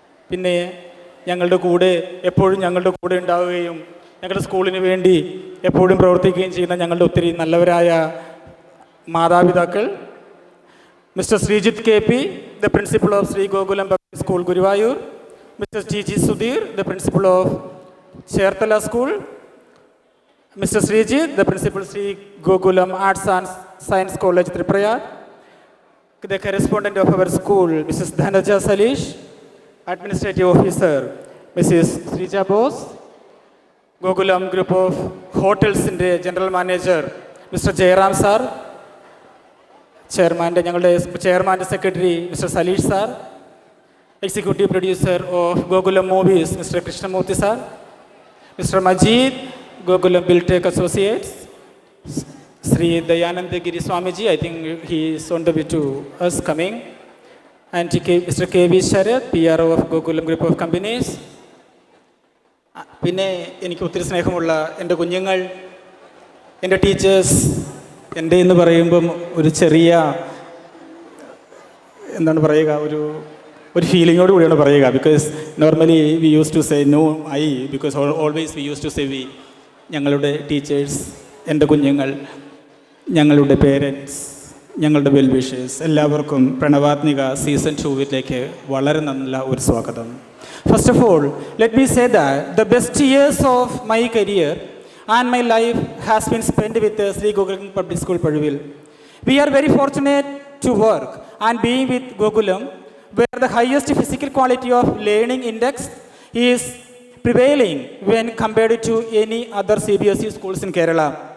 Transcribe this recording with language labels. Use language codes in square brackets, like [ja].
[ml] പിന്നെ ഞങ്ങളുടെ കൂടെ എപ്പോഴും ഞങ്ങളുടെ കൂടെ ഉണ്ടാവുകയും ഞങ്ങളുടെ സ്കൂളിന് വേണ്ടി എപ്പോഴും പ്രവർത്തിക്കുകയും ചെയ്യുന്ന ഞങ്ങളുടെ ഒത്തിരി നല്ലവരായ മാതാപിതാക്കൾ, mister Sreejith K P, the principal of Shri Gokulam public school Guruvayur, mister T G Sudheer, the principal of Cherthala school, mister Sreejith, the principal Shri Gokulam arts and science college Triprayar, [en] the correspondent of our school, Mrs. Dhanaja Salish, administrative officer, Mrs. Srija Bose, Gokulam Group of Hotels General Manager, Mr. Jairam Sir, Chairman and Secretary, Mr. Salish Sir, Executive Producer of Gokulam Movies, Mr. Krishnamurthy Sir, Mr. Majid, Gokulam Buildtech Associates, Sri Dayananda Giri Swamiji, I think he is on the way to us coming, and Mr. K.V. Sharath, PRO of Gokulam Group of Companies. [ml] പിന്നെ എനിക്ക് ഒത്തിരി സ്നേഹമുള്ള എൻ്റെ കുഞ്ഞുങ്ങൾ, എൻ്റെ teachers, എൻ്റെ എന്ന് പറയുമ്പം ഒരു ചെറിയ എന്താണ് പറയുക, ഒരു ഫീലിങ്ങോട് കൂടിയാണ് പറയുക. [en] Because normally we use to say no I, because always we use to say we. [ml] ഞങ്ങളുടെ ടീച്ചേഴ്സ്, എൻ്റെ കുഞ്ഞുങ്ങൾ, ഞങ്ങളുടെ പേരൻസ്, ഞങ്ങളുടെ വെൽ വിഷേഴ്സ്, എല്ലാവർക്കും പ്രണവാത്മിക സീസൺ 2-ലേക്ക് വളരെ നല്ല ഒരു സ്വാഗതം. [en] First of all, let me say that the best years of my career and my life has been spent with Sri Gokulam Public School, Paduvil. We are very fortunate to work and being with Gokulam, where the highest physical quality of learning index is prevailing when compared to any other CBSE schools in Kerala.